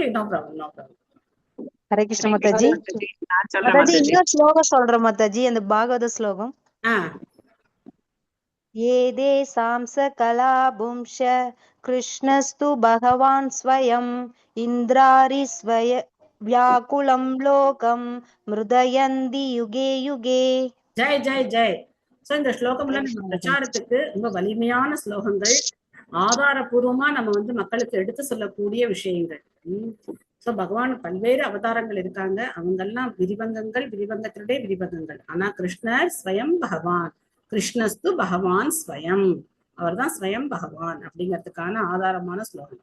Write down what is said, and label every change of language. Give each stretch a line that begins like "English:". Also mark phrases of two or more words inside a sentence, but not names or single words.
Tamil: ஹரே கிருஷ்ண மாதாஜி. மாதாஜி இன்னொரு ஸ்லோகம் சொல்றேன் மாதாஜி. அந்த பாகவத ஸ்லோகம்.
Sanskrit: एते चांश कला पुंसः कृष्णस्तु भगवान् स्वयम् इन्द्रारि स्वय व्याकुलम् लोकम् मृडयन्ति युगे युगे.
Tamil: ஜெய் ஜெய் ஜெய். சோ இந்த ஸ்லோகம்ல நம்ம பிரச்சாரத்துக்கு ரொம்ப வலிமையான ஸ்லோகங்கள், ஆதாரபூர்வமா நம்ம மக்களுக்கு எடுத்து சொல்லக்கூடிய விஷயங்கள். சோ பகவான் பல்வேறு அவதாரங்கள் இருக்காங்க. அவங்கெல்லாம் விரிவங்கங்கள், விரிவங்கத்தினுடைய விரிவங்கங்கள். ஆனா கிருஷ்ணர் ஸ்வயம் பகவான்,
Sanskrit: कृष्णस्तु भगवान् स्वयम्,
Tamil: அவர் தான் ஸ்வயம் பகவான் அப்படிங்கிறதுக்கான ஆதாரமான ஸ்லோகம்.